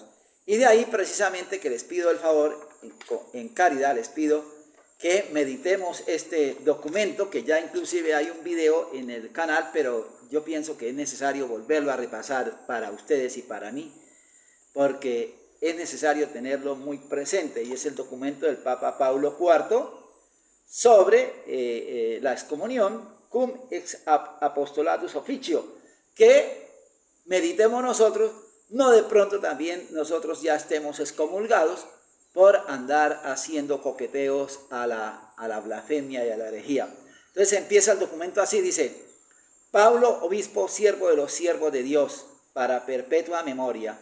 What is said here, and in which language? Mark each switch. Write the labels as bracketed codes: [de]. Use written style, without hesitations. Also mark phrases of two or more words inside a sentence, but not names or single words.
[es] Y de ahí precisamente que les pido el favor, en caridad les pido que meditemos este documento, que ya inclusive hay un video en el canal, pero yo pienso que es necesario volverlo a repasar para ustedes y para mí, porque es necesario tenerlo muy presente, y es el documento del Papa Paulo IV sobre la excomunión, cum ex apostolatus officio, que meditemos nosotros, no de pronto también nosotros ya estemos excomulgados por andar haciendo coqueteos a la blasfemia y a la herejía. Entonces empieza el documento así, dice: Pablo, obispo, siervo de los siervos de Dios, para perpetua memoria.